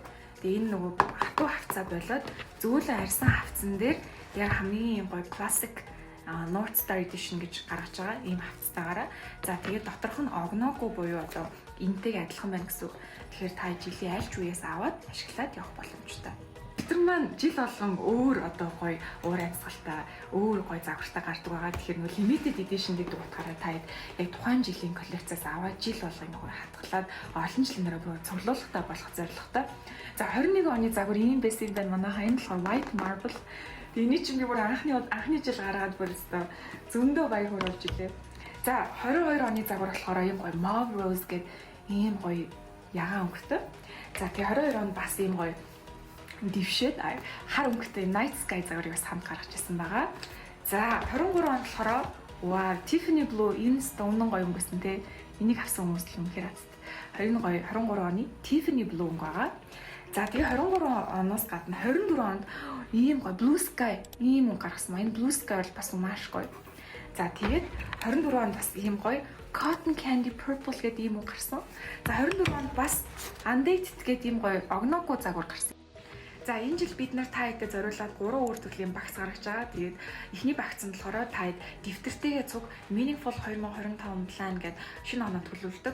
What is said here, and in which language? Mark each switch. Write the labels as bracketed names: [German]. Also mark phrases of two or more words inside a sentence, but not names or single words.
[Mongolian] Тэгээд энэ нөгөө хатуу хавцаа болоод зөөлөн арьсан хавцан дээр яг хамгийн гоё классик North Star Edition гэж гаргаж байгаа ийм хавцтайгаараа. За тэгээд доторх нь огноогүй буюу одоо энтэйг адилхан байна гэсэн үг. Тэгэхээр та жилийн аль ч үеэс аваад ашиглаад явах боломжтой. Тэр маань жил болгон өөр одоо гоё уур амьсгалтай, өөр гоё загвартай гардаг байгаа. Тэгэхээр нөгөө [English] limited edition [Mongolian] гэдэг утгаараа та яг тухайн жилийн коллекцаас аваад жил болгон нөгөө хатгалаад олон жилийнээр бүр цуглуулгатай болох зорилготой. За 21 оны загвар ийм байсан юм байна. Манайхаа энэ болохоор [English] white marble. [Mongolian] Эний чинь би бүр анхны жил гаргаад бүр өстой зөндөө баяр хуруулж илээ. За 22 оны загвар болохоор ийм гоё [English] mauve rose [Mongolian] гэдэг ийм гоё ягаан өнгөтэй. За тэгээ 22 онд бас ийм гоё дэвшээд хар өнгөтэй [English] night sky [Mongolian] загварыг бас хамт гаргаж ирсэн байгаа. За 23 онд болохоор wow [English] Tiffany blue [Mongolian] энэ стонн гоё өнгөсөн те. Энийг авсан хүмүүс л үнэхээр азт. 23 оны [English] Tiffany blue [Mongolian] өнгө байгаа. За тэгээ 23 оноос гадна 24 онд ийм гоё [English] blue sky [Mongolian] ийм өнгө гаргасан маа. Энэ [English] blue sky [Mongolian] бол бас маш гоё. За тэгээд 24 онд бас ийм гоё [English] cotton candy purple [Mongolian] гэдэг ийм өнгө гарсан. За 24 онд бас undated гэдэг ийм гоё огноогүй загвар гарсан. За энэ жил бид нар та хэдэд зориулаад 3 өөр төрлийн багц гаргаж байгаа. Тэгээд эхний багц нь болохоор та хэд дэвтэртэйгээ цуг Meaningful 2025 plan гэдэг шинэ оноо төлөвлөдөг.